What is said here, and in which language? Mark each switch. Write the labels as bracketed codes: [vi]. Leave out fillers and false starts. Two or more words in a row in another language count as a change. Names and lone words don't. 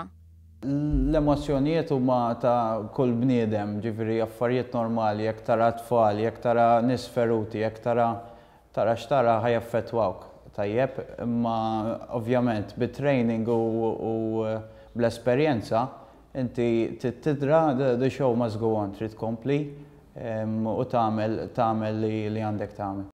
[mt] L-emozzjonijiet huma ta' kull bniedem, ġifieri affarijiet normali, jekk tara tfal, jekk tara nies feruti, jekk tara x'tara ħajaffettwawk. Tajjeb, imma ovvjament bit-training u bl-esperjenza inti tidra [en] the show must go on, [mt] trid tkompli u tagħmel li għandek tagħmel.